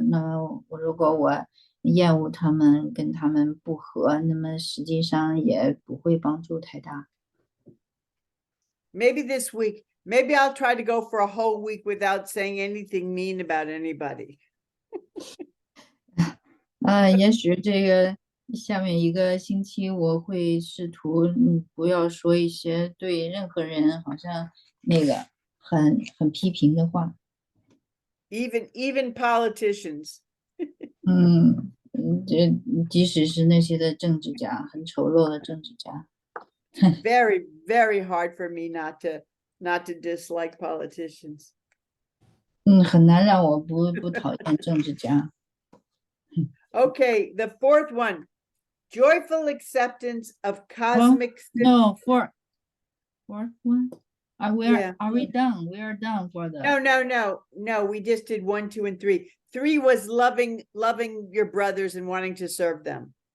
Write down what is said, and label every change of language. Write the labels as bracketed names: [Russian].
[Chinese] 那如果我厌恶他们，跟他们不合，那么实际上也不会帮助太大。 [English] Maybe this week, maybe I'll try to go for a whole week without saying anything mean about anybody. [Chinese] 也许这个下面一个星期我会试图不要说一些对任何人好像那个很批评的话。 [English] Even politicians. [Chinese] 这即使是那些的政治家，很丑陋的政治家。 [English] Very, very hard for me not to dislike politicians. [Chinese] 很难让我不讨厌政治家。 [English] Okay, the fourth one, joyful acceptance of cosmic. No, fourth one. Are we Yeah. done? We are done for the. No. We just did 1, 2, and 3. 3 was loving your brothers and wanting to serve them.